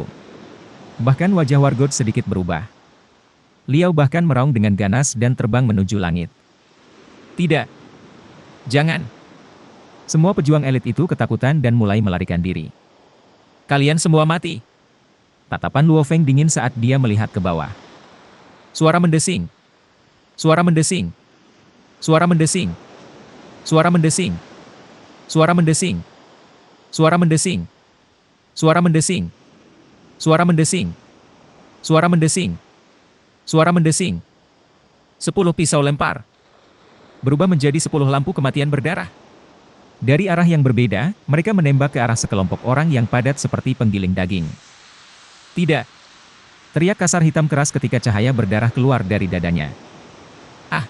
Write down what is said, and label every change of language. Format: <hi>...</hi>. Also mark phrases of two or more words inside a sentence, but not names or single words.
<id>Bahkan wajah Wargot sedikit berubah. Liao bahkan meraung dengan ganas dan terbang menuju langit. Tidak. Jangan. Semua pejuang elit itu ketakutan dan mulai melarikan diri. Kalian semua mati. Tatapan Luo Feng dingin saat dia melihat ke bawah. Suara mendesing. Suara mendesing. Suara mendesing. Suara mendesing. Suara mendesing. Suara mendesing. Suara mendesing. Suara mendesing. Suara mendesing. Suara mendesing. 10 pisau lempar. Berubah menjadi 10 lampu kematian berdarah. Dari arah yang berbeda, mereka menembak ke arah sekelompok orang yang padat seperti penggiling daging. Tidak. Teriak kasar hitam keras ketika cahaya berdarah keluar dari dadanya. Ah!</id>